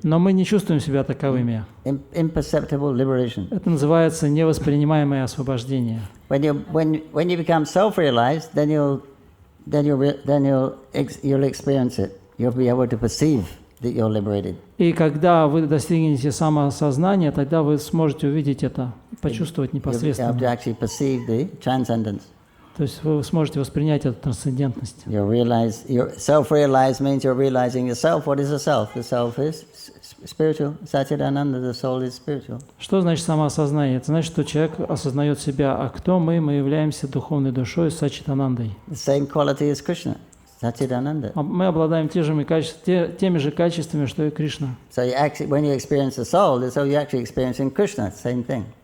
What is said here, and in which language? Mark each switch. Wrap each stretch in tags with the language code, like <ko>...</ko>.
<ru>Но мы не чувствуем себя таковыми.</ru> <en>Imperceptible liberation.</en> <ru>Это называется невоспринимаемое освобождение.</ru> <en>When you become self-realized, then you'll experience it. You'll be able to perceive that you're liberated.</en> <ru>И когда вы достигнете самоосознания, тогда вы сможете увидеть это, почувствовать</ru> <en>You'll be able</en> <ru>непосредственно.</ru> <en>to actually perceive the transcendence.</en> <ru>То есть вы сможете воспринять эту трансцендентность.</ru> <en>You're self-realized means you're realizing yourself. What is the self? The self is spiritual. Satchidananda, the soul is spiritual.</en> <ru>Что значит самоосознание? Это значит, что человек осознает себя, а кто мы? Мы являемся духовной душой Саччитанандой.</ru> <en>The same quality as Krishna, Satchidananda.</en> <ru>Мы обладаем теми же качествами, что и Кришна.</ru> <en>So when you experience the soul, so you're actually experiencing Krishna, same thing.</en>